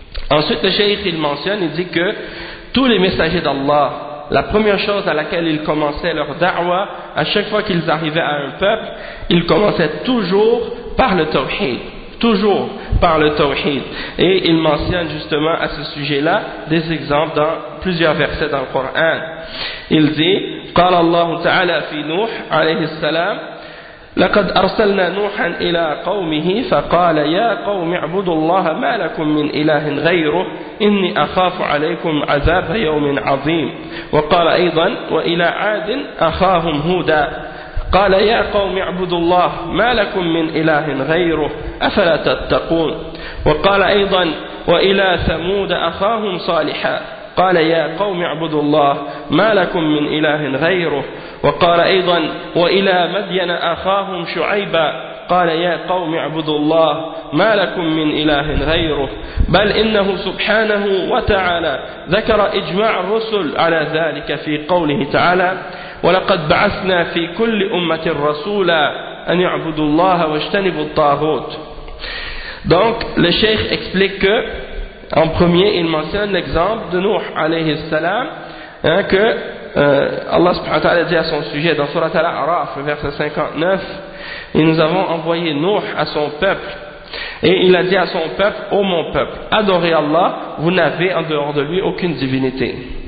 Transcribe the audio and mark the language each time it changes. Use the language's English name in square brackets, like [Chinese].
[French] Ensuite le shaykh il mentionne, il dit que tous les messagers d'Allah, la première chose à laquelle ils commençaient leur da'wah à chaque fois qu'ils arrivaient à un peuple, ils commençaient toujours par le tawhid, toujours par le tawhid. Et il mentionne justement à ce sujet là des exemples dans plusieurs versets dans le Coran. Il dit [Arabic] قال الله تعالى في نوح عليه السلام لقد أرسلنا نوحا إلى قومه فقال يا قوم اعبدوا الله ما لكم من إله غيره إني أخاف عليكم عذاب يوم عظيم. وقال أيضا وإلى عاد أخاهم هودا قال يا قوم اعبدوا الله ما لكم من إله غيره أفلا تتقون. وقال أيضا وإلى ثمود أخاهم صالحا قال يا قوم اعبدوا الله ما لكم من إله غيره. وقال أيضا وإلى مدين أخاهم شعيبا قال يا قوم اعبدوا الله ما لكم من إله غيره. بل إنه سبحانه وتعالى ذكر إجماع الرسل على ذلك في قوله تعالى ولقد بعثنا في كل أمة رسولا أن يعبدوا الله واجتنبوا الطاغوت. [French] Donc le cheikh explique que en premier, il mentionne l'exemple de Nuh alayhi salam, que Allah subhanahu wa ta'ala dit à son sujet dans Surat Al-A'raf, verset 59, et nous avons envoyé Nuh à son peuple, et il a dit à son peuple, ô mon peuple, adorez Allah, vous n'avez en dehors de lui aucune divinité.